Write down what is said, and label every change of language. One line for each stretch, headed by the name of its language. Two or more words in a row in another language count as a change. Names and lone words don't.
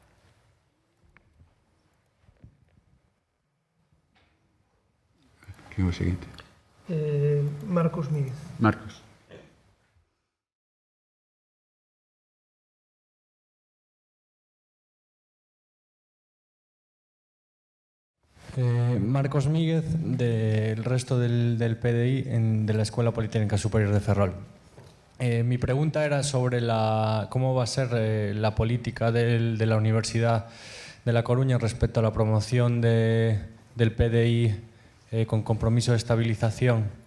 Galician: Quen é o seguinte? Marcos Míguez. Marcos. Marcos Míguez,
Spanish: del resto del PDI de la Escuela Politécnica Superior de Ferrol. Mi pregunta era sobre cómo va a ser la política de la Universidad de La Coruña respecto a la promoción del PDI con compromiso de estabilización.